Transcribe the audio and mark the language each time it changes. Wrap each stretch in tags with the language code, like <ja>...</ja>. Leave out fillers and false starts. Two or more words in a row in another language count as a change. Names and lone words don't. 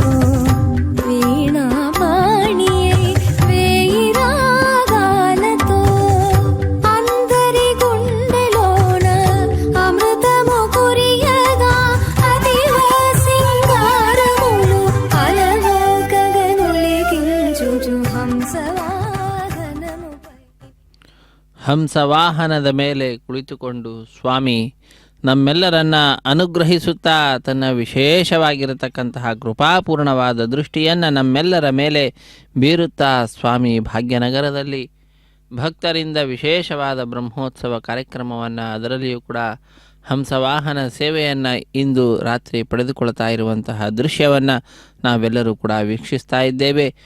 <te>వీణా పాణియై వేయి రాగాలతో అందరి గుండెలోన అమృతము కురియగా అతివ సింగారములు అలవోకగనొలిగించుచు హంసవాహనము పైన.</te> <kn>ಹಂಸವಾಹನದ ಮೇಲೆ ಕುಳಿತುಕೊಂಡು ಸ್ವಾಮಿ ನಮ್ಮೆಲ್ಲರನ್ನ ಅನುಗ್ರಹಿಸುತ್ತಾ ತನ್ನ ವಿಶೇಷವಾಗಿರತಕ್ಕಂತಹ ಕೃಪಾಪೂರ್ಣವಾದ ದೃಷ್ಟಿಯನ್ನು ನಮ್ಮೆಲ್ಲರ ಮೇಲೆ ಬೀರುತ್ತಾ ಸ್ವಾಮಿ ಭಾಗ್ಯನಗರದಲ್ಲಿ ಭಕ್ತರಿಂದ ವಿಶೇಷವಾದ ಬ್ರಹ್ಮೋತ್ಸವ ಕಾರ್ಯಕ್ರಮವನ್ನು, ಅದರಲ್ಲಿಯೂ ಕೂಡ ಹಂಸವಾಹನ ಸೇವೆಯನ್ನು ಇಂದು ರಾತ್ರಿ ಪಡೆದುಕೊಳ್ತಾ ಇರುವಂತಹ ದೃಶ್ಯವನ್ನು ನಾವೆಲ್ಲರೂ ಕೂಡ ವೀಕ್ಷಿಸ್ತಾ ಇದ್ದೇವೆ.</kn>